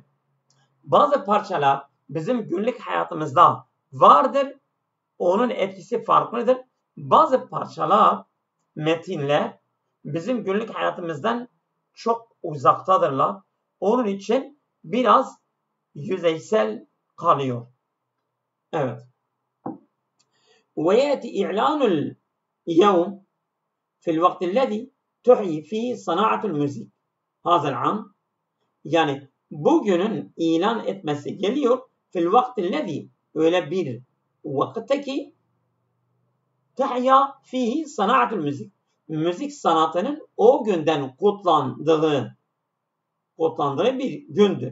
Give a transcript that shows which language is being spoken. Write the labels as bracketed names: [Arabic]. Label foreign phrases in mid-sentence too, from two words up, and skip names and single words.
[Turkish] Bazı parçalar bizim günlük hayatımızda vardır. Onun etkisi farklıdır. Bazı parçalar, metinler bizim günlük hayatımızdan çok uzaktadırlar. Onun için biraz yüzeysel kalıyor. Evet. [Arabic] ويأتي إعلان اليوم في الوقت الذي تحيي فيه صناعة الموسيقى هذا العام. [Turkish] Yani bugünün ilan etmesi geliyor. [Arabic] في الوقت الذي [Turkish] öyle bir vakitte ki [Arabic] تحيي فيه صناعة الموسيقى. [Turkish] Müzik sanatının o günden kutlandığı bir gündür.